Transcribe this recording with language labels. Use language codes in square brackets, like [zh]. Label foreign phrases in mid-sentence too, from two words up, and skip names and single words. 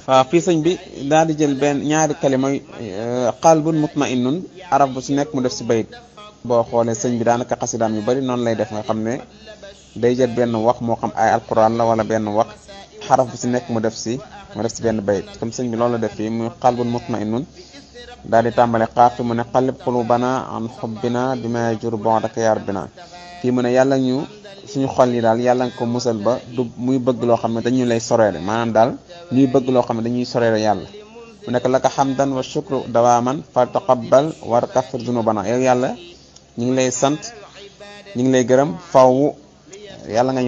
[wo] waaw fii sëñ bi daal di jël benn ñaari kalima [ar] قلب مطمئن [wo] arab bu ci nekk mu def si bayit boo xoolee sëñ bi daanaka xasidaam yu bari noonu lay def nga xam ne day jël benn wax moo xam ay alquran la wala benn wax xaraf bu ci nekk mu def si benn bayit comme sëñ bi loolu la def fii muy [ar] قلب مطمئن [wo] daal di tàmbale xaaf fi mu ne [ar] قلب قلوبنا عن حبنا بما يجور بعدك يا [wo] rabbina fii mu ne yàlla ñu suñu xol yi daal yàlla nga ko musal ba du muy bëgg loo xam ne dañu lay soreele maanaam daal ñuy bëgg loo xam ne dañuy soreele yàlla mu nekk [ar] لك حمدا وشكرا دواما فتقبل وكفر ذنوبنا [wo] yow yàlla ñu ngi lay sant ñu ngi lay gërëm faw yàlla nga ñu